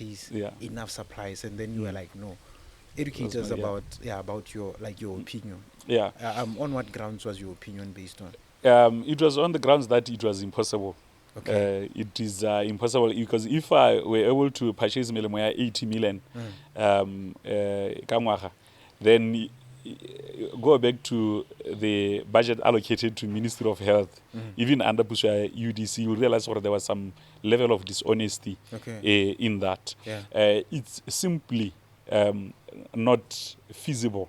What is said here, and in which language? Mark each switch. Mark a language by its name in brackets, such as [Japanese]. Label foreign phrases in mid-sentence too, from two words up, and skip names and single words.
[English] Yeah. enough supplies, and then you were like, no, educate us Yeah. about your opinion. Yeah. On what grounds was your opinion based on? It was on the grounds that it was impossible. Okay. It is impossible because if I were able to purchase [Tswana] melemo ya 80 million ka ngwaga, [English] then go back to the budget allocated to Ministry of Health, even under Pusha UDC, you realize there was some level of dishonesty Okay. in that. Yeah. It's simply not feasible.